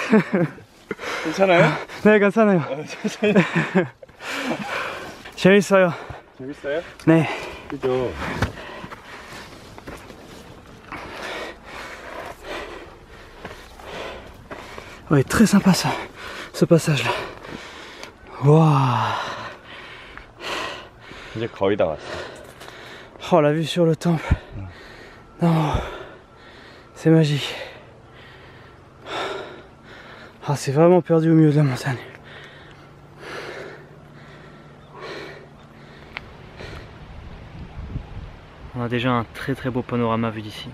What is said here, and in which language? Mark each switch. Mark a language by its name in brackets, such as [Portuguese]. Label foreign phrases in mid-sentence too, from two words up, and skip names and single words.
[Korean] 괜찮아요? 네, 괜찮아요. 재밌어요. 재밌어요? 네. 그죠? [French] Ouais, très sympa ça, ce passage là. Waouh. [Korean] 이제 거의 다 왔어. [French] Oh, la vue sur le temple. Non, c'est magique. Ah, c'est vraiment perdu au milieu de la montagne. On a déjà un très beau panorama vu d'ici.